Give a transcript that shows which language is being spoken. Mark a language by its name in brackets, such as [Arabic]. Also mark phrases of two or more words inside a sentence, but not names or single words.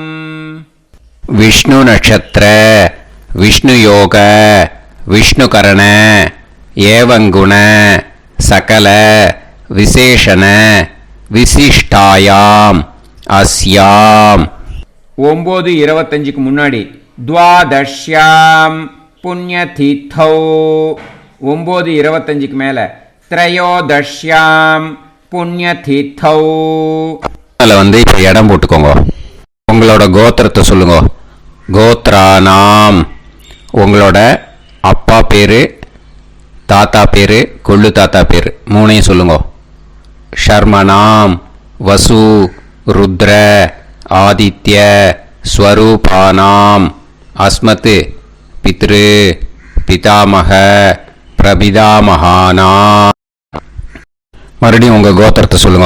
[Sanskrit] विष्णु नक्षत्र विष्णु योग विष्णुकरण एवं गुण सकल विशेषण विशिष्टायाम अस्याम 9:25 முன்னாடி द्वादश्यां पुण्यतिथौ 9:25 மேலே त्रयोदश्यां पुण्यतिथौ [Tamil] வந்து இப்போ இடம் போட்டுக்கோங்க. உங்களோட கோத்திரத்தை சொல்லுங்க. கோத்ரானாம் உங்களோட அப்பா பேரு, தாத்தா பேரு, கொள்ளு தாத்தா பேரு மூணையும் சொல்லுங்க. [Sanskrit] शर्मणां वसु रुद्र आदित्य स्वरूपाणां अस्मत् पितृ पितामह प्रपितामहानां [Tamil] மறுபடியும் உங்கள் கோத்திரத்தை சொல்லுங்க.